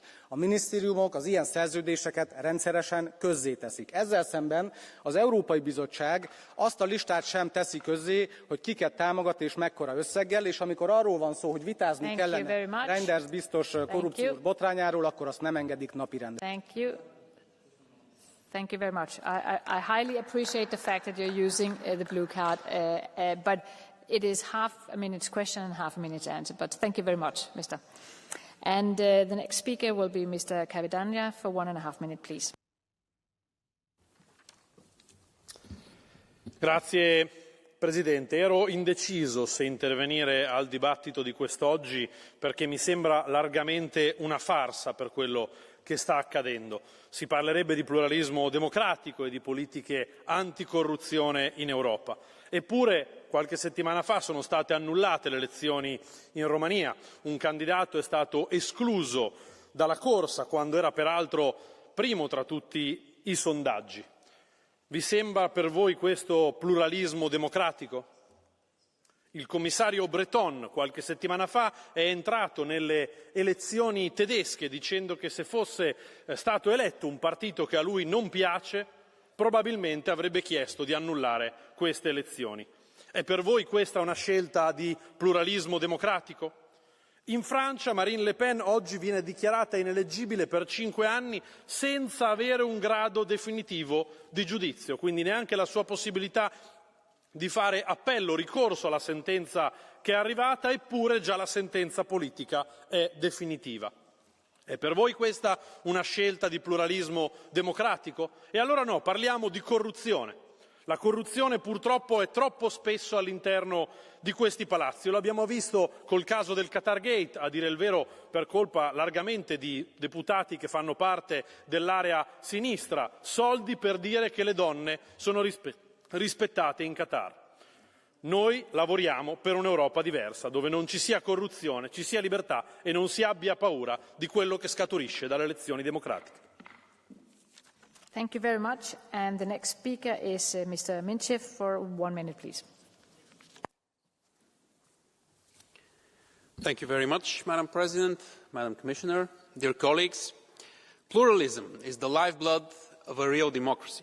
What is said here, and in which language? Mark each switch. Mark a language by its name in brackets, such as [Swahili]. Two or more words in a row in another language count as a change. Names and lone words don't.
[Hungarian] A minisztériumok az ilyen szerződéseket rendszeresen közzéteszik. Ezzel szemben az Európai Bizottság azt a listát sem teszi közzé, hogy kiket támogat és mekkora összeggel, és amikor arról van szó, hogy vitázni kellene Reinders biztos korrupciós botrányáról, akkor azt nem engedik napirendre. [English] Thank you very much. I highly appreciate the fact that you're using the blue card, but it is half a minute's question and half a minute's answer. But thank you very much, Mr. And the next speaker will be Mr. Kavidania for 1.5 minutes, please. [Italian] Grazie Presidente. Ero indeciso se intervenire al dibattito di quest'oggi perché mi sembra largamente una farsa per quello che sta accadendo. Si parlerebbe di pluralismo democratico e di politiche anticorruzione in Europa. Eppure, qualche settimana fa sono state annullate le elezioni in Romania. Un candidato è stato escluso dalla corsa quando era peraltro primo tra tutti i sondaggi. Vi sembra per voi questo pluralismo democratico? Il commissario Breton qualche settimana fa è entrato nelle elezioni tedesche dicendo che se fosse stato eletto un partito che a lui non piace, probabilmente avrebbe chiesto di annullare queste elezioni. È per voi questa una scelta di pluralismo democratico? In Francia Marine Le Pen oggi viene dichiarata ineleggibile per 5 anni senza avere un grado definitivo di giudizio, quindi neanche la sua possibilità di fare appello, ricorso alla sentenza che è arrivata, eppure già la sentenza politica è definitiva. È per voi questa una scelta di pluralismo democratico? E allora no, parliamo di corruzione. La corruzione purtroppo è troppo spesso all'interno di questi palazzi. Lo abbiamo visto col caso del Qatargate, a dire il vero per colpa largamente di deputati che fanno parte dell'area sinistra, soldi per dire che le donne sono rispettate in Qatar. Noi lavoriamo per un'Europa diversa, dove non ci sia corruzione, ci sia libertà e non si abbia paura di quello che scaturisce dalle elezioni democratiche. [English] Thank you very much. And the next speaker is Mr. Minchev for 1 minute, please. Thank you very much, Madam President, Madam Commissioner, dear colleagues. Pluralism is the lifeblood of a real democracy.